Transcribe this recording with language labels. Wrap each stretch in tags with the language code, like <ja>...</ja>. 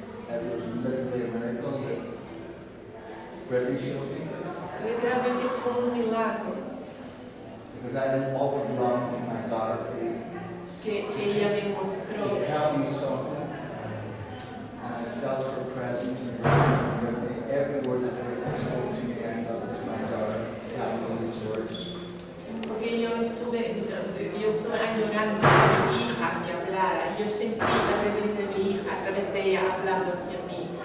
<en>It was literally a miracle that British showed me.</en> <es>Literalmente es como un milagro</es> <en>Because I had always longed for my daughter</en> <es>que ella me mostró.</es> <en>to help me soften. And I felt her presence in her. Every word that her spoke to me, I felt it was my daughter telling me these words.</en> <es>Porque yo estuve añorando que mi hija me hablara y yo sentí la presencia de mi hija a través de ella hablando hacia mí.</es>